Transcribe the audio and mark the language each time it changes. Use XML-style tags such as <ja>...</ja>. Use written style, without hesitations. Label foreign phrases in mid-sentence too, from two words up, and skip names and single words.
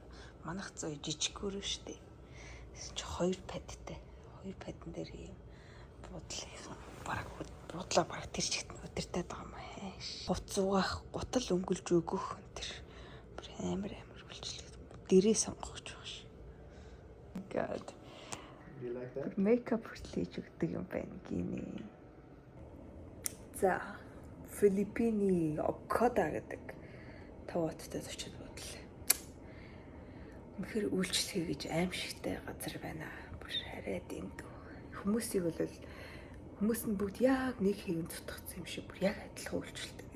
<mn>Манайх зөө жижиггөрөө штэ. Чи хоёр падтай. Хоёр падан дээр юм буудлаа бараг тэр чигт өдөртэй байгаа юм аа. Гуц угаах, гутал өнгөлж өгөх тэр амар үйлчлэг. Дэрээ сонгох гэж байгаа ш.</mn> <en>God. You like that?</en> <mn>Makeup хийж өгдөг юм байна гинэ. За, Филиппиний Окода гэдэг тавааттай зочид бодлоо. Үнэхээр үйлчлэгээ гэж аимшигтай газар байна. Бүр хараад эндүү. Хүмүүсийг бол хүмүүс нь бүгд яг нэг хэвэн зүтгэсэн юм шиг бүр яг адилхан үйлчлэлтэй.</mn>